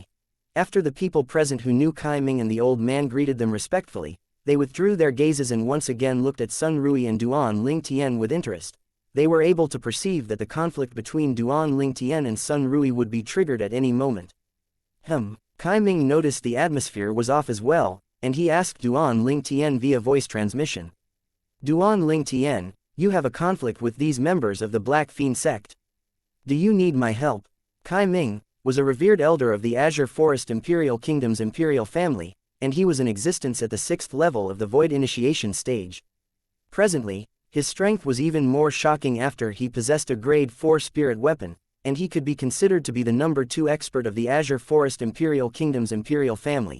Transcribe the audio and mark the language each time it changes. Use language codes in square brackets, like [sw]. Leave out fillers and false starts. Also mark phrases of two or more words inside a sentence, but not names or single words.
[en] After the people present who knew Kai Ming and the old man greeted them respectfully, they withdrew their gazes and once again looked at Sun Rui and Duan Ling Tian with interest. They were able to perceive that the conflict between Duan Ling Tian and Sun Rui would be triggered at any moment. Kai Ming noticed the atmosphere was off as well, and he asked Duan Ling Tian via voice transmission. Duan Ling Tian, you have a conflict with these members of the Black Fiend sect. Do you need my help? Kai Ming was a revered elder of the Azure Forest Imperial Kingdom's imperial family, and he was in existence at the 6th level of the Void Initiation stage. Presently, his strength was even more shocking after he possessed a grade 4 spirit weapon, and he could be considered to be the number 2 expert of the Azure Forest Imperial Kingdom's imperial family.